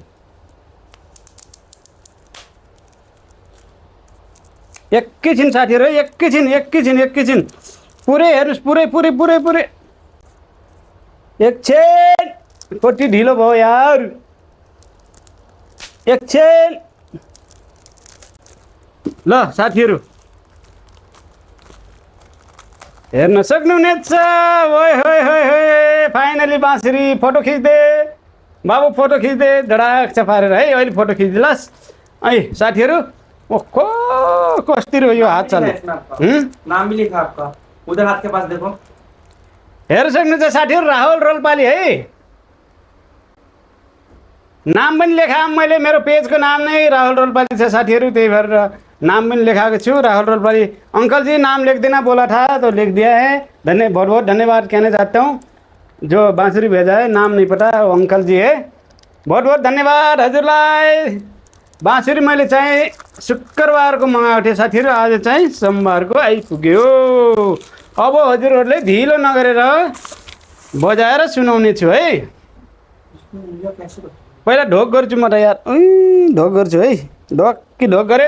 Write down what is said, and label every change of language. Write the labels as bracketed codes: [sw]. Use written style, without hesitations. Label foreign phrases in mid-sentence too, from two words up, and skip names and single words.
[ne] एकैछिन साथीहरू, एकैछिन पुरै हेर्नुहोस्, पुरै एकछिन कति ढिलो भयो यार, एकछिन ल साथीहरू हेर्न सक्नुहुनेछ। ओए होए होए होए, फाइनली बाँसुरी फोटो खिच्दे बाबु, फोटो खिच्दे धडाक पारेर है। अहिले फोटो खिचिदिलास् है साथीहरू। ओहो कस्ती रह्यो यो हात चल्ने। [hi] नाम भी लिखा आपका उधर हाथ के पास देखो। [ne] हेर्न सक्नुहुन्छ साथीहरू, राहुल रोल्पाली है, नाम पनि लेखा मैले, मेरो पेजको नाम नै राहुल रोल्पाली छ साथीहरू, त्यही भएर नाम पनि लेखाएको छु राहुल रोल्पाली। [hi] अंकल जी नाम लिख देना बोला था तो लिख दिया है, बहुत बहुत धन्यवाद कहना चाहता हूँ। जो बाँसुरी भेजा है नाम नहीं पता, वो अंकल जी है, बहुत बहुत धन्यवाद हजुरलाई। [ne] बाँसुरी मैले चाहिँ शुक्रबारको मगाएको थिएँ साथीहरू, आज चाहिँ सोमबारको आइपुग्यो। अब हजुरहरूले ढिलो नगरेर बजाएर सुनाउने छु है। पहिला ढोक गर्छु म त यार, ढोक गर्छु है, ढोक गरे।